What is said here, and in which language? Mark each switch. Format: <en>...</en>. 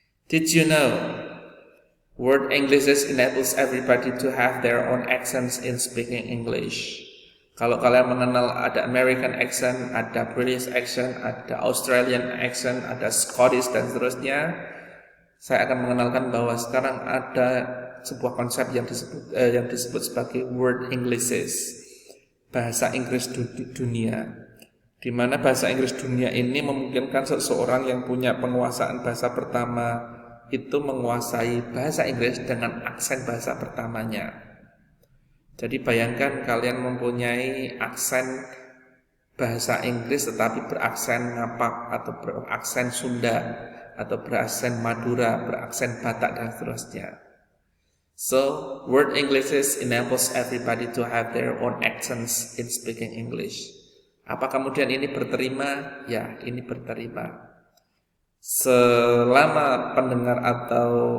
<en>Did you know word English enables everybody to have their own accents in speaking English?</en> <id>Kalau kalian mengenal ada American accent, ada British accent, ada Australian accent, ada Scottish dan seterusnya, saya akan mengenalkan bahwa sekarang ada sebuah konsep yang disebut sebagai word Englishes, bahasa Inggris dunia, di mana bahasa Inggris dunia ini memungkinkan seseorang yang punya penguasaan bahasa pertama itu menguasai bahasa Inggris dengan aksen bahasa pertamanya. Jadi bayangkan kalian mempunyai aksen bahasa Inggris tetapi beraksen Ngapak atau beraksen Sunda atau beraksen Madura, beraksen Batak dan seterusnya.</id> <en>So, word Englishes enables everybody to have their own accents in speaking English.</en> <id>Apa kemudian ini berterima? Ya, ini berterima. Selama pendengar atau</id>